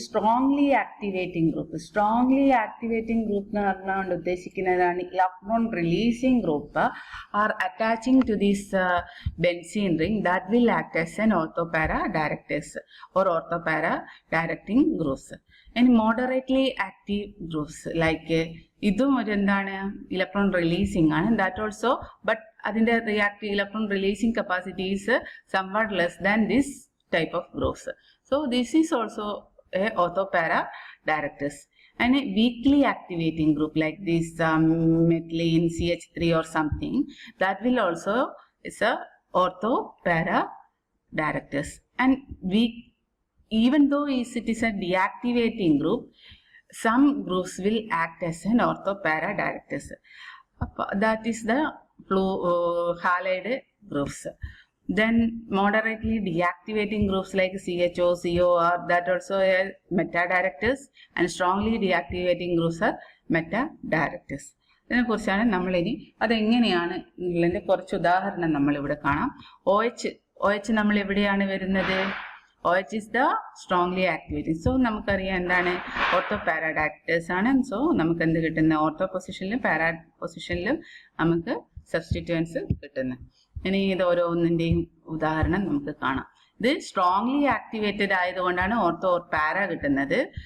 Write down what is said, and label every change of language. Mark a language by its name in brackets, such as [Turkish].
[English] Strongly activating group. Strongly activating group [Malayalam] എന്ന് പറഞ്ഞുകൊണ്ട് ഉദ്ദേശിക്കുന്നതാണ് [English] Electron releasing group are attaching to this benzene ring that will act as an ortho para directors or ortho para directing groups. [Malayalam] ഇനി moderately active groups like ഇതും ഒരു എന്താണ്, electron releasing ആണ്. [English] That also, but അതിന്റെ reactive electron releasing capacity is somewhat less than this type of groups. So this is also a orthopara directors. And a weakly activating group like this methylene CH3 or something, that will also is a orthopara directors. And even though it is a deactivating group, some groups will act as an orthopara directors. That is the halide groups. Then moderately deactivating groups like CHO, COR, that also are meta directors, and strongly deactivating groups are meta directors. [Malayalam] ഇതിനെക്കുറിച്ചാണ് നമ്മളിനി അതെങ്ങനെയാണ് ഉള്ളതിൻ്റെ കുറച്ച് ഉദാഹരണം നമ്മളിവിടെ കാണാം. OH നമ്മൾ എവിടെയാണ് വരുന്നത്? [English] OH is the strongly activating. [Malayalam] So നമുക്കറിയാം എന്താണ് ഓർത്തോ പാരാ ഡയറക്ടേഴ്സ് ആണ്. സോ നമുക്ക് എന്ത് കിട്ടുന്ന ഓർത്തോ പൊസിഷനിലും പാരാ പൊസിഷനിലും നമുക്ക് സബ്സ്റ്റിറ്റ്യൂവൻസ് കിട്ടുന്നത്. ഇനി ഇത് ഓരോന്നിൻ്റെയും ഉദാഹരണം നമുക്ക് കാണാം. ഇത് സ്ട്രോങ്ലി ആക്ടിവേറ്റഡ് ആയതുകൊണ്ടാണ് ഓർത്തോ ഓർ പാര കിട്ടുന്നത്.